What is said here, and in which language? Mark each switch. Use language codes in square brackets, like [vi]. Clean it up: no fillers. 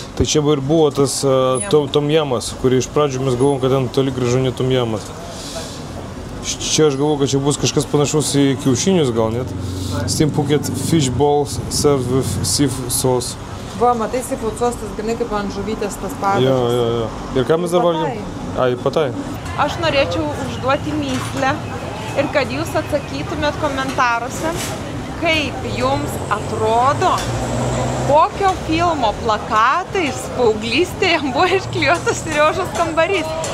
[lt] Tai čia ir buvo tas tom jamas, kurį iš pradžių mes galvom, kad ten toli gražu ne tom jamas. Čia aš galvoju, kad čia bus kažkas panašus į kiaušinius gal net. [en] Steamed pocket fish balls served with seafood sauce. [lt] Va, matai, seafood sauce, tas grinai kaip ant žuvytės tas padažas. Jo. Ir ką mes dar valgėm? Ai, patai. Aš norėčiau užduoti myslę ir kad jūs atsakytumėt komentaruose, kaip jums atrodo, kokio filmo plakatais paauglystėje buvo išklijuotas Seriožos kambarys.